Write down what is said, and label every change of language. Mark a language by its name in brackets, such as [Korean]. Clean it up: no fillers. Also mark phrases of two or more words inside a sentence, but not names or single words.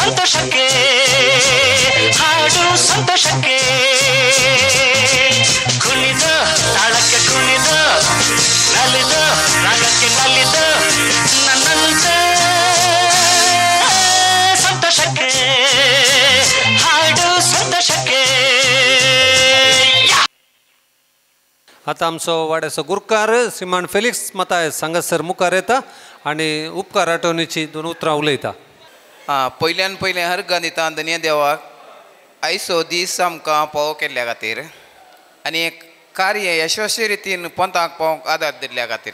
[Kannada] ಸಂತೋಷಕ್ಕೆ ಹಾಡು ಸಂತೋಷಕ್ಕೆ ಕುಣಿದ ತಾಳಕ್ಕೆ ಕುಣಿದ ನಲಿದ ರಾಗಕ್ಕೆ ನಲಿದ ನನ್ನಂತೆ ಸಂತೋಷಕ್ಕೆ ಹಾಡು ಸಂತೋಷಕ್ಕೆ. [Konkani] आता आमचो वाड्याचो गुरकार श्रीमान फेलिक्स मताय सांगात सर मुखार येता आनी उपकार आठवणीची 2 उतरां उलयता. पयल्यान पयलें हर्ग दिता धन्य देवाक आयचो दीस आमकां पाव केल्ल्या खातीर आनी एक कार्य यशस्वी रितीन पंथाक पावोवंक आदार दिल्ल्या खातीर.